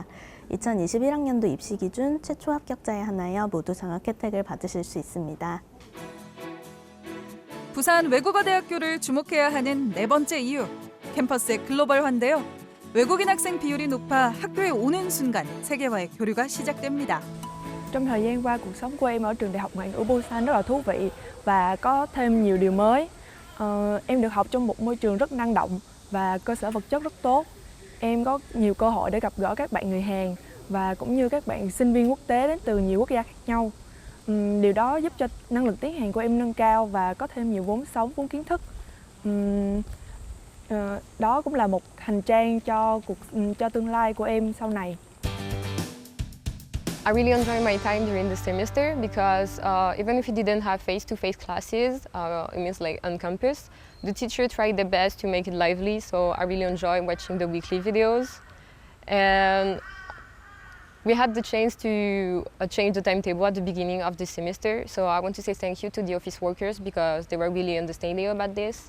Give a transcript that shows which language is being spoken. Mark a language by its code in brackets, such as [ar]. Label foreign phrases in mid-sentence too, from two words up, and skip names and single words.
[ko] 2021학년도 입시 기준 최초 합격자에 한하여 모두 장학 혜택을 받으실 수 있습니다. 부산 외국어대학교를 주목해야 하는 네 번째 이유, 캠퍼스의 글로벌화인데요. 외국인 학생 비율이 높아 학교에 오는 순간 세계와의 교류가 시작됩니다. [vi] Trong thời gian qua, cuộc sống của em ở trường Đại học Ngoại ngữ Busan rất là thú vị và có thêm nhiều điều mới. Em được học trong một môi trường rất năng động và cơ sở vật chất rất tốt. Em có nhiều cơ hội để gặp gỡ các bạn người Hàn và cũng như các bạn sinh viên quốc tế đến từ nhiều quốc gia khác nhau. Điều đó giúp cho năng lực tiếng Hàn của em nâng cao và có thêm nhiều vốn sống, vốn kiến thức. Đó cũng là một hành trang cho tương lai của em sau này. [en] I really enjoyed my time during the semester because even if we didn't have face-to-face classes, it means like on campus, the teacher tried their best to make it lively, so I really enjoyed watching the weekly videos. And we had the chance to change the timetable at the beginning of the semester, so I want to say thank you to the office workers because they were really understanding about this.